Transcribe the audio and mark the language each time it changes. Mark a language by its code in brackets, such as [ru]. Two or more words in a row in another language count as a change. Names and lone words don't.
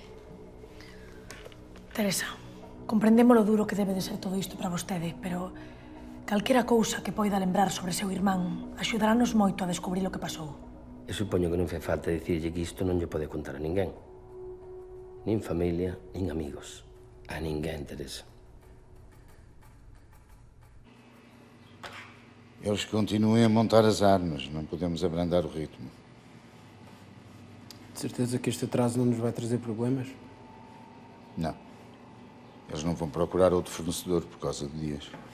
[gl] Teresa, comprendemos lo duro que debe de ser todo isto para vostede, pero calquera cousa que poida lembrar sobre seu irmán axudarános moito a descubrir o que pasou. Eu supoño que non fai falta dicirlle que isto non lle pode contar a ninguén. Nin familia, nin amigos. A ninguén, Teresa. [pt] Eles continuem a montar as armas. Não podemos abrandar o ritmo. De certeza que este atraso não nos vai trazer problemas? Não. Eles não vão procurar outro fornecedor por causa de dias.